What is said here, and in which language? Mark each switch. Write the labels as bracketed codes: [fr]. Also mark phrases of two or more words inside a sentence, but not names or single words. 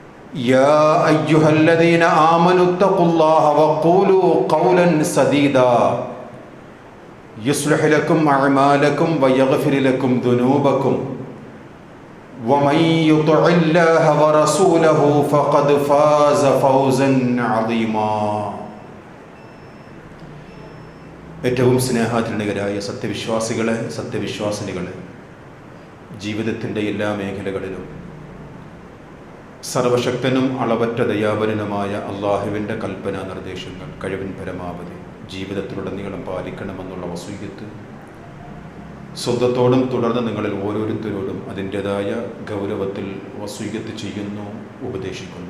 [ar] يا أيها الذين آمنوا اتقوا الله وقولوا قولا سديدا يصلح لكم أعمالكم ويغفر لكم ذنوبكم ومن يطع الله ورسوله فقد فاز فوزا عظيما. [ml] ഏറ്റവും സ്നേഹാധീനരായ സത്യവിശ്വാസികളെ, സത്യവിശ്വാസിനികളെ, ജീവിതത്തിൻ്റെ എല്ലാ മേഖലകളിലും സർവശക്തനും അളവറ്റ ദയാപരനുമായ അള്ളാഹുവിൻ്റെ കൽപ്പന നിർദ്ദേശങ്ങൾ കഴിവിൻ പരമാവധി ജീവിതത്തിലുടനീളം പാലിക്കണമെന്നുള്ള വസീയത്ത് സ്വന്തത്തോടും തുടർന്ന് നിങ്ങളിൽ ഓരോരുത്തരോടും അതിൻ്റെതായ ഗൗരവത്തിൽ വസീയത്ത് ചെയ്യുന്നു, ഉപദേശിക്കുന്നു.